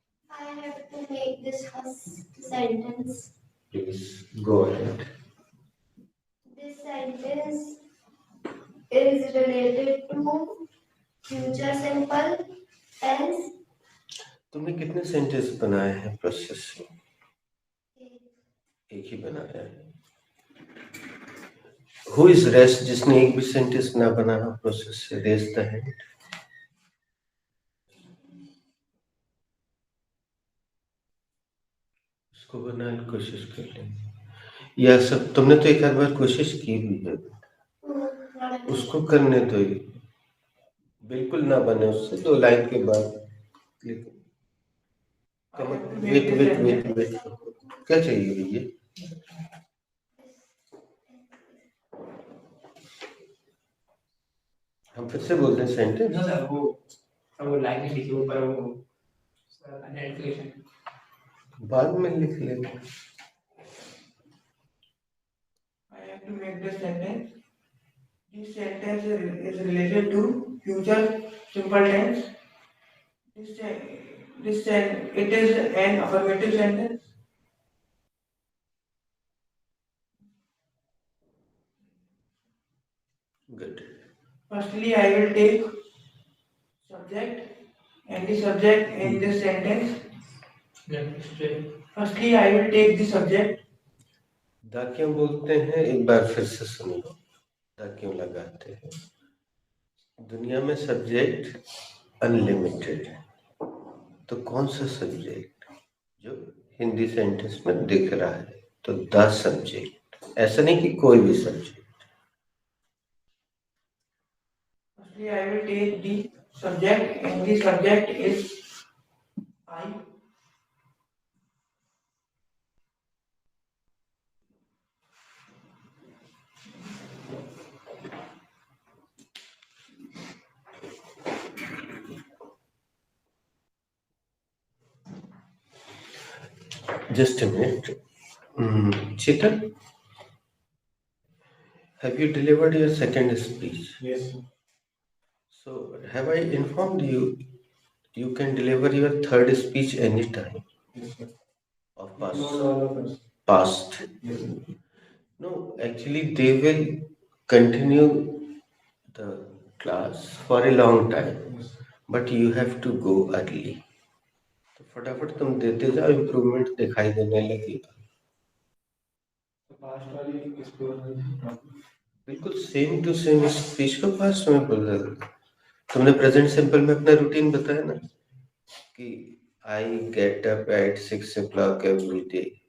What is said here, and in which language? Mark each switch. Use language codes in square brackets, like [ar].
[en] I have to make this first sentence. Please go ahead. This sentence is related to future simple tense. [hi] तुमने कितने sentence बनाए हैं process में? एक ही बनाया है। [en] Who is rest? [hi] जिसने एक भी सेंटेंस ना बनाया प्रोसेस से, [en] Raise the hand. [hi] उसको बनाने की कोशिश कर लेंगे। यह सब तुमने तो एक आध बार कोशिश की भी है, उसको करने दो। बिल्कुल ना बने उससे, 2 लाइन के बाद वेट वेट वेट वेट, क्या चाहिए भैया? हम फिर से बोलते हैं सेंटेंस। [en] No, sir, [hi] वो लाइन में लिखी ऊपर वो आइडेंटिफिकेशन बाद में लिख लेंगे। [en] I have to make the sentence. This sentence is related to future simple tense. It is an affirmative sentence. Good. Firstly, I will take subject and the subject in this sentence. Firstly, I will take the subject. [hi] दा क्यों बोलते हैं, एक बार फिर से सुन लो। दा क्यों लगाते हैं? दुनिया में सब्जेक्ट अनलिमिटेड है, तो कौन सा सब्जेक्ट जो हिंदी सेंटेंस में दिख रहा है, तो द सब्जेक्ट। ऐसा नहीं कि कोई भी subject. [en] Firstly, I will take the subject and the subject is I. Just a minute. Chetan, have you delivered your second speech? Yes. So have I informed you, you can deliver your third speech anytime Yes, sir. of Not past? all of us. Past. Yes, sir. No, actually they will continue the class for a long time, Yes, sir. but you have to go early. [hi] तो फटाफट तुम देते जाओ, improvement दिखाई देने लगेगा। तो past वाली इसको बिल्कुल सेम टू सेम स्पीच को पास्ट में बोल रहा था। तुमने प्रेजेंट सिंपल में अपना रूटीन बताया ना कि [en] I get up at 6 o'clock every day.